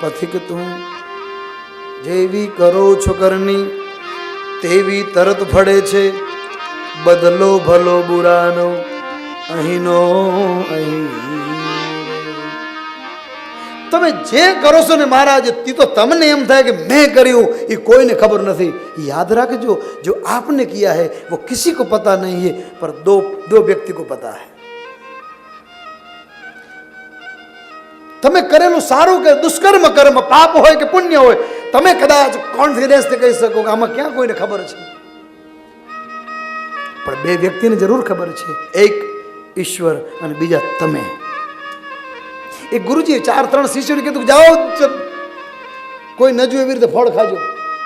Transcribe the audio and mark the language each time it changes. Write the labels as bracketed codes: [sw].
[gu] પથિક તું જેવી કરો છો કરણી તેવી તરત ફળે છે, બદલો ભલો બુરાનો અહીંનો અહીં। તમે જે કરો છો ને મહારાજ, તે તો તમને એમ થાય કે મેં કર્યું, એ કોઈને ખબર નથી। યાદ રાખજો, [hi] जो आपने किया है वो किसी को पता नहीं है, पर दो व्यक्ति को पता है। [gu] તમે કરેલું સારું કે દુષ્કર્મ કર્મ, પાપ હોય કે પુણ્ય હોય, તમે કદાચ કોન્ફિડન્સથી કહી શકો કે આમાં ક્યાં કોઈને ખબર છે, પણ બે વ્યક્તિને જરૂર ખબર છે, એક ઈશ્વર અને બીજા તમે। એક ગુરુજીએ 4-3 શિષ્યોને કીધું કે જાઓ કોઈ ન જોયું એવી રીતે ફળ ખાજો।